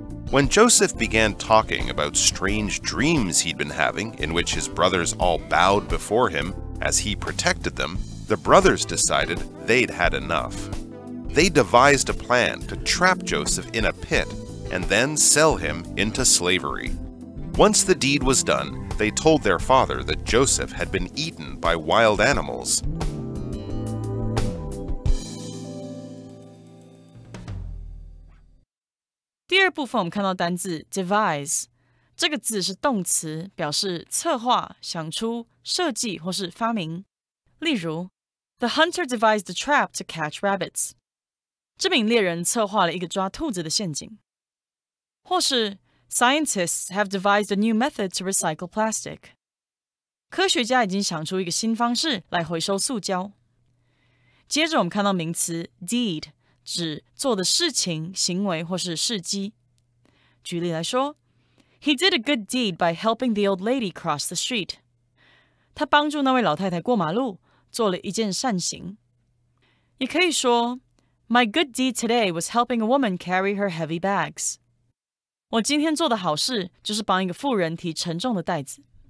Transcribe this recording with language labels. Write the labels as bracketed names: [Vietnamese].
[English] When Joseph began talking about strange dreams he'd been having, in which his brothers all bowed before him as he protected them, the brothers decided they'd had enough. They devised a plan to trap Joseph in a pit and then sell him into slavery. Once the deed was done, they told their father that Joseph had been eaten by wild animals. [Chinese] "第二部分我们看到单字 devise， 这个字是动词，表示策划、想出、设计或是发明。例如 [English] The hunter devised a trap to catch rabbits. [Chinese] 这名猎人策划了一个抓兔子的陷阱。或是 [English] Scientists have devised a new method to recycle plastic. [Chinese] 科学家已经想出一个新方式来回收塑胶。接着我们看到名词 deed， 指做的事情、行为或是事迹。举例来说 [English] He did a good deed by helping the old lady cross the street. [Chinese] 他帮助那位老太太过马路，做了一件善行。也可以说 [English] My good deed today was helping a woman carry her heavy bags. [Chinese] 我今天做的好事就是帮一个妇人提沉重的袋子。